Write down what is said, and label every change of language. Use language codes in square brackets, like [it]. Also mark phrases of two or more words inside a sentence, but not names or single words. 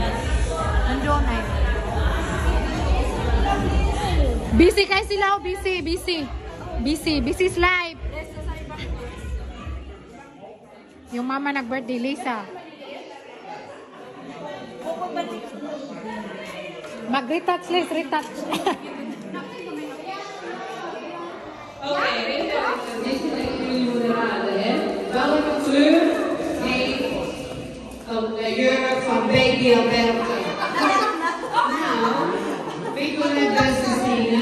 [tl] Nandun ay. Busy kayo sila, busy. [en] Busy's life. [tl] Yung mama nag-birthday, Lisa. Mag-retouch, Liz, retouch. [nl] Welke kleur heeft de jurk van Baby Alberta? Nou, Nicolette Christina.